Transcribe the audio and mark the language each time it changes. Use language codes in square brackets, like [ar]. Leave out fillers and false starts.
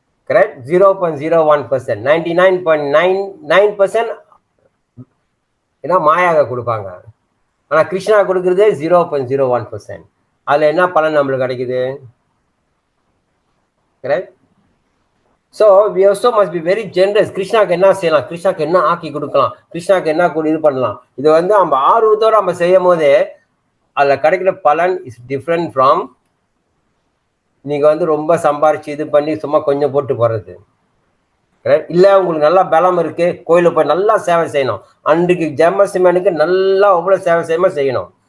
[ta] Correct? 0.01%. 99.99% ஏன்னா மாயாக கொடுப்பாங்க. ஆனா கிருஷ்ணா கொடுக்கறது 0.01%. அதுல என்ன பலன் நம்மளுக்கு கிடைக்குது? Correct? [en] So we also must be very generous. [ta] கிருஷ்ணாக்கு என்ன செய்யலாம், கிருஷ்ணாக்கு என்ன ஆக்கி கொடுக்கலாம், கிருஷ்ணாக்கு என்ன இது பண்ணலாம், இது வந்து நம்ம ஆர்வத்தோடு நம்ம செய்யும் போது அதுல கிடைக்கிற பலன் [en] is different from [ta] நீங்க வந்து ரொம்ப சம்பாரிச்சு இது பண்ணி சும்மா கொஞ்சம் போட்டு போறது. இல்ல உங்களுக்கு நல்லா பலம் இருக்கு, கோயிலுக்கு போய் நல்லா சேவை செய்யணும், அன்றைக்கு ஜென்மாஷ்டமிக்கு நல்லா அவ்வளவு சேவை செய்யணும்.